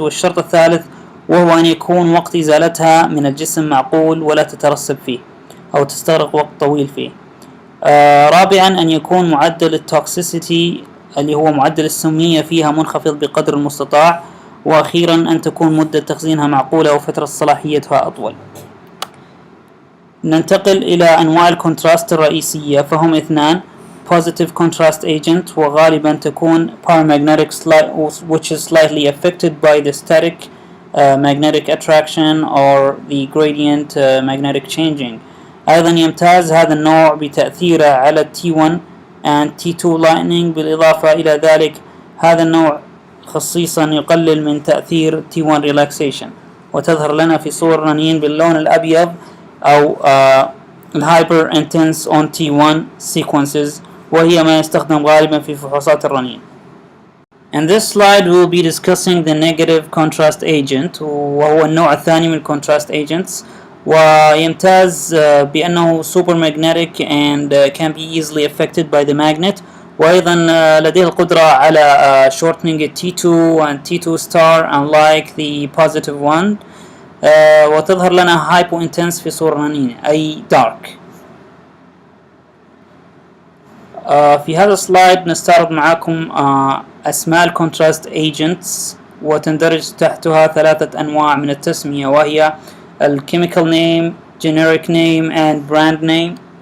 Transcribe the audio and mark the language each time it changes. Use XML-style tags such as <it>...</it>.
<ar>والشرط الثالث وهو أن يكون وقت إزالتها من الجسم معقول ولا تترسب فيه أو تستغرق وقت طويل فيه. رابعا أن يكون معدل التوكسيسيتي اللي هو معدل السمية فيها منخفض بقدر المستطاع. وأخيرا أن تكون مدة تخزينها معقولة وفترة صلاحيتها أطول. ننتقل إلى أنواع الكونتراست الرئيسية، فهم اثنان:</ar> <en>positive contrast agent</en> <ar>وغالبا تكون</ar> <en>paramagnetic which is slightly affected by the static magnetic attraction or the gradient magnetic changing.</en> <ar>أيضا يمتاز هذا النوع بتأثيره على</ar> <en>T1 and T2 lightning.</en> <ar>بالإضافة إلى ذلك هذا النوع خصيصا يقلل من تأثير T1 relaxation، وتظهر لنا في صور رنين باللون الأبيض أو الهايبر</ar> <en>intense on T1 sequences،</en> <ar>وهي ما يستخدم غالبا في فحوصات الرنين.</ar> <en>In this slide we will be discussing the negative contrast agent،</en> <ar>وهو النوع الثاني من</ar> <en>contrast agents،</en> <ar>ويمتاز بأنه</ar> <en>super magnetic and can be easily affected by the magnet،</en> <ar>وأيضا لديه القدرة على</ar> <en>shortening T2 and T2 star unlike the positive one.</en> <ar>وتظهر لنا hypo intense في صورة رنين أي dark. في هذا السلايد نستعرض معكم أسماء الكونتراست ايجنتس، وتندرج تحتها ثلاثة أنواع من التسمية، وهي الكيميكال نيم،</ar> <en>generic name and brand name.</en>